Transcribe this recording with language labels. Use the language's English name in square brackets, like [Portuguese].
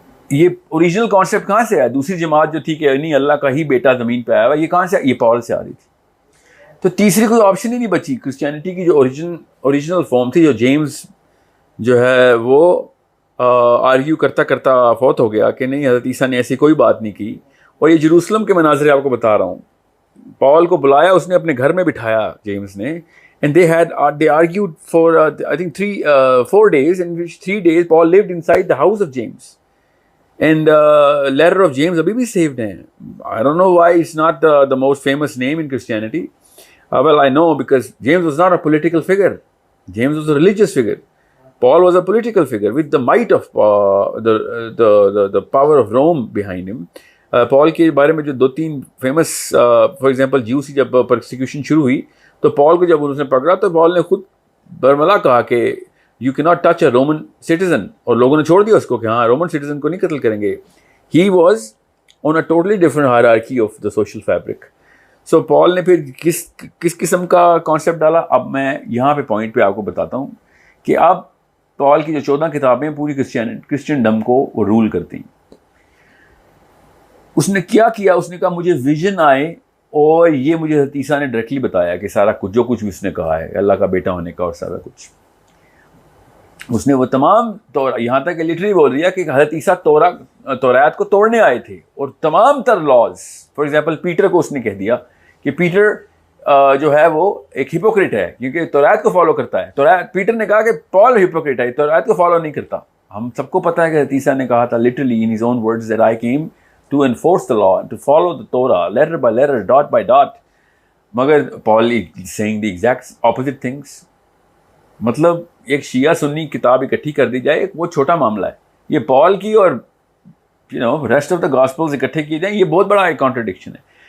[Urdu] یہ original concept کہاں سے آیا؟ دوسری جماعت جو تھی کہ نہیں اللہ کا ہی بیٹا زمین پہ آیا ہوا, یہ کہاں سے؟ یہ پال سے آ رہی تھی. تو تیسری کوئی آپشن ہی نہیں بچی. کرسچینٹی کی جو اوریجنل فارم تھی, جو جیمز جو ہے وہ آرگیو کرتا کرتا فوت ہو گیا کہ نہیں حضرت عیسیٰ نے ایسی کوئی بات نہیں کی. اور یہ جروسلم کے مناظرے آپ کو بتا رہا ہوں. پال کو بلایا, اس نے اپنے گھر میں بٹھایا جیمز نے, [English] and they argued for I think 4 days, in which 3 days Paul lived inside the house of James, and letter of James [Urdu] abhi bhi [English] saved hain. I don't know why it's not the most famous name in Christianity. Well, I know because James was not a political figure. James was a religious figure. Paul was a political figure with the might of the power of Rome behind him. [Urdu] پال کے بارے میں جو 2-3 famous, for example Jews کی جب persecution شروع ہوئی تو پال کو جب اس نے پکڑا تو پال نے خود برملا کہا کہ [English] you can not touch a Roman citizen, [Urdu] اور لوگوں نے چھوڑ دیا اس کو کہ ہاں رومن سٹیزن کو نہیں قتل کریں گے. [English] He was on a totally different hierarchy of the social fabric. [Urdu] سو پال نے پھر کس قسم کا کانسیپٹ ڈالا. اب میں یہاں پہ پوائنٹ پہ آپ کو بتاتا ہوں کہ اب پال کی جو 14 کتابیں پوری کرسچنڈم کو وہ رول کرتی ہیں. اس نے کیا کیا, اس نے کہا مجھے ویژن آئے اور یہ مجھے حضرت عیسیٰ نے ڈائریکٹلی بتایا کہ سارا کچھ جو کچھ بھی اس نے کہا ہے اللہ کا بیٹا ہونے کا اور سارا کچھ. اس نے وہ تمام یہاں تک لٹرلی بول دیا کہ حضرت عیسیٰ تورات کو توڑنے آئے تھے, اور تمام تر لاز, فار ایگزامپل پیٹر کو اس نے کہہ دیا کہ پیٹر جو ہے وہ ایک ہپوکریٹ ہے کیونکہ تورات کو فالو کرتا ہے. پیٹر نے کہا کہ پال ہپوکریٹ ہے, تورات کو فالو نہیں کرتا. ہم سب کو پتا ہے کہ حضرت عیسیٰ نے کہا تھا [English] literally in his own words that I came to enforce the law and to follow the Torah letter by letter, dot by dot. [Urdu] مگر [English] Paul is saying the exact opposite things. [Urdu] مطلب ایک شیعہ سنی کتاب اکٹھی کر دی جائے وہ چھوٹا معاملہ ہے, یہ پال کی اور ریسٹ آف دا گاسپلز اکٹھے کیے جائیں یہ بہت بڑا ایک کانٹرڈکشن ہے.